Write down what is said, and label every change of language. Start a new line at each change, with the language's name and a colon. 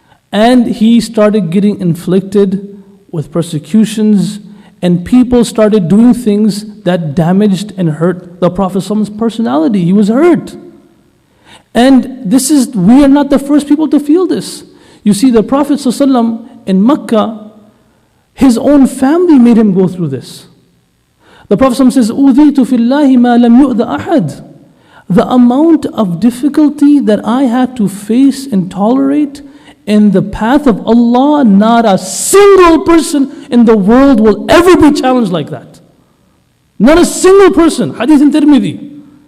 English: And he started getting inflicted with persecutions, and people started doing things that damaged and hurt the Prophet's personality. He was hurt. And we are not the first people to feel this. You see, the Prophet ﷺ in Makkah, his own family made him go through this. The Prophet ﷺ says,
Arabic: أُوذِيتُ فِي اللَّهِ مَا لَمْ يُؤْذَ أَحَدٍ.
English: The amount of difficulty that I had to face and tolerate in the path of Allah, not a single person in the world will ever be challenged like that. Not a single person. Hadith in Tirmidhi.